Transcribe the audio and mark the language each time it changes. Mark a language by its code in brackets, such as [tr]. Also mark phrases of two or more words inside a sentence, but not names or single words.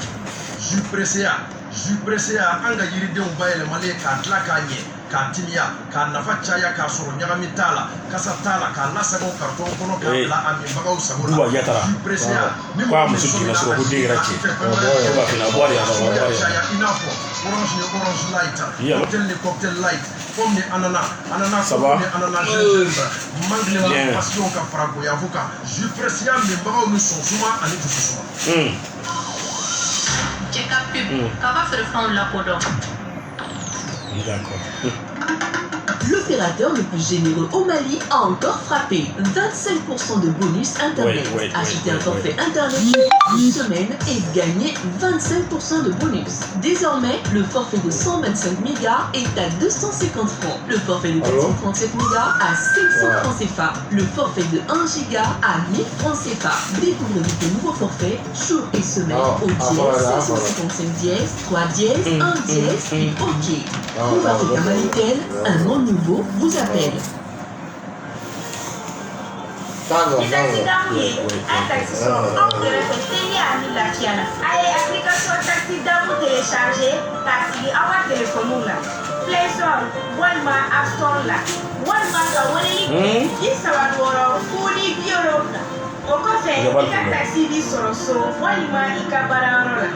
[bm] Jus Presea an ka yiridenw bayɛlɛmalen k'a tila k'a ɲɛ k'a timiya k'a nafa caya k'a sɔrɔ ɲagami t'a la kasa t'a la k'a lasago karton kɔnɔ k'a bila a minbagaw sago la. Jus Presea ni mɔgɔ min sɔnna a tigi fɛ caya i n'a fɔ orange ni orange light cocktail ni cocktail light pomme ni ananas coco ni ananas gingembre mangue ni passion ka fara goyavo kan Jus Presea minbagaw ni sɔnsuma ani dususuma. Cɛ ka pub k'a ka feerefɛnw lakodɔn. [fr] D'accord. l'opérateur le plus généreux au Mali a encore frappé. 25% de bonus Internet. Achetez un forfait Internet une semaine et gagnez 25% de bonus. Désormais, le forfait de 125 mégas est à 250 francs. Le forfait de 437 mégas à 500 francs CFA. Le forfait de 1 giga à 1000 francs CFA. Découvrez votre nouveau forfait jour et semaine au dièse 555 dièse 3 dièse 1 dièse et OK. Pour Africa Malitel, un monde nouveau vous appelle. [bm] Taxi damu ye, a taxi so, on kɛrɛfɛ teliya ani lafiya la. A ye application taxi damu télécharger k'a sigi aw ka téléphone la. Play Store walima App Store la. Walima ka weleli kɛ 36 fo ni 70. O kɔfɛ i ka taxi b'i sɔrɔ so walima i ka baarayɔrɔ la.